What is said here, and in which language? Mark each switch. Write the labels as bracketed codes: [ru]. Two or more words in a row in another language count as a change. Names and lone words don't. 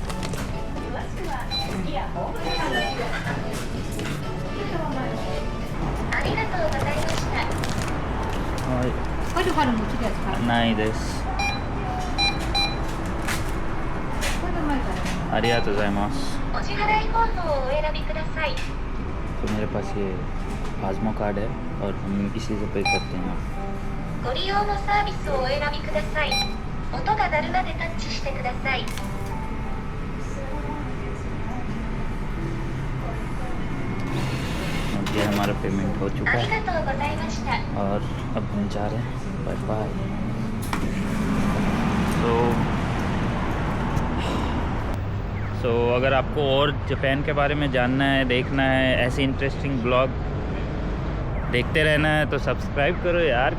[hi] नहीं दिस आरियातो गोजाइमासु। तो मेरे पास ये आज़मो कार्ड है और हम इसी से पे करते हैं। [ja] ご利用のサービスをお選びください。音が鳴るまでタッチしてください。 [hi] ये हमारा पेमेंट हो चुका [ja] あり [hi] है [ja] がとうございました。 [hi] और अब हम जा रहे हैं। [en] bye bye. [hi] सो अगर आपको और जापान के बारे में जानना है, देखना है, ऐसे [en] interesting blog [hi] देखते रहना है तो सब्सक्राइब करो यार।